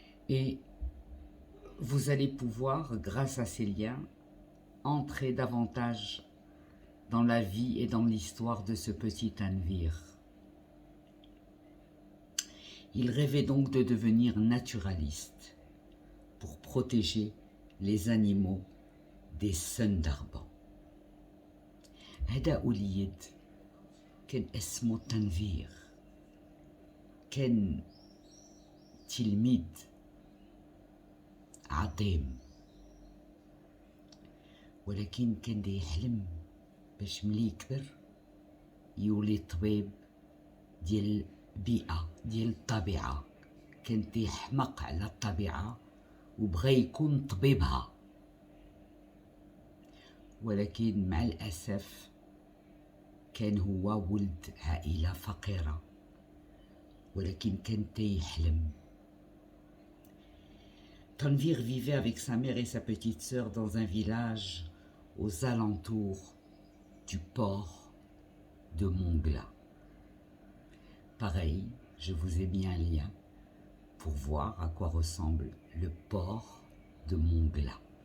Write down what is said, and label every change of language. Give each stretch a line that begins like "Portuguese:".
French: Et vous allez pouvoir, grâce à ces liens, entrer davantage dans la vie et dans l'histoire de ce petit Tanvir. Il rêvait donc de devenir naturaliste pour protéger les animaux des Sundarbans.
Arabic: هذا وليد كان اسمه تنفير، كان تلميذ عظيم، ولكن كان دا يحلم باش ملي يكبر يولي طبيب ديال البيئة ديال الطبيعة. كان تيحمق على الطبيعة وبغى يكون طبيبها، ولكن مع الأسف كان هو ولد عائلة فقيرة، ولكن كان تيحلم.
French: Tanvir vivait avec sa mère et sa petite sœur dans un village aux alentours du port de Mongla. Pareil, je vous ai mis un lien pour voir à quoi ressemble le port de Mongla.